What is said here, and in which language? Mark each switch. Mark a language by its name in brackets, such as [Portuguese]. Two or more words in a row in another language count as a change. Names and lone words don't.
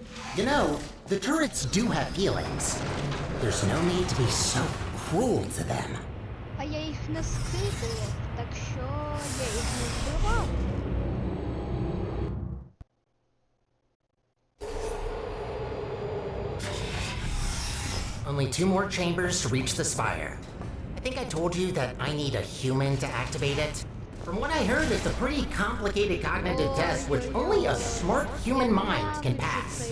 [English] You know, the turrets do have feelings. There's no need to be so cruel to them. [Ukrainian] А я їх не скидував, так що я їх не вбивав. [English] Only 2 more chambers to reach the spire. I think I told you that I need a human to activate it. From what I heard, it's a pretty complicated cognitive test which only a smart human mind can pass.